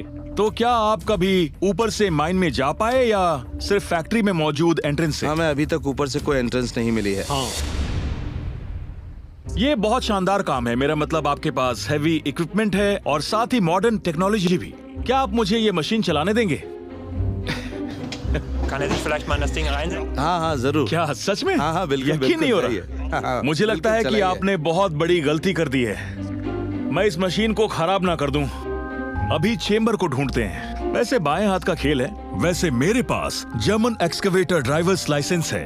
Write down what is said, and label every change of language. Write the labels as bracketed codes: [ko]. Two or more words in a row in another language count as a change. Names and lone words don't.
[hi] तो क्या आप कभी ऊपर से माइन में जा पाए या सिर्फ फैक्ट्री में मौजूद एंट्रेंस से? हमें अभी तक ऊपर से कोई एंट्रेंस नहीं मिली है। हाँ, ये बहुत शानदार काम है। मेरा मतलब आपके पास [en] heavy equipment [hi] है और साथ ही [en] modern technology [hi] भी। क्या आप मुझे ये मशीन चलाने देंगे? [de] Kann er sich vielleicht mal in das Ding reinsetzen? [hi] हाँ हाँ जरूर। क्या सच में? हाँ हाँ बिल्कुल यकीन नहीं हो रहा। हाँ, हाँ, मुझे लगता है बिल्कुल कि चलाइए। आपने बहुत बड़ी गलती कर दी है। मैं इस मशीन को खराब ना कर दूं। अभी चेम्बर को ढूंढते हैं। वैसे बाएं हाथ का खेल है। वैसे मेरे पास [en] German excavator drivers license [hi] है।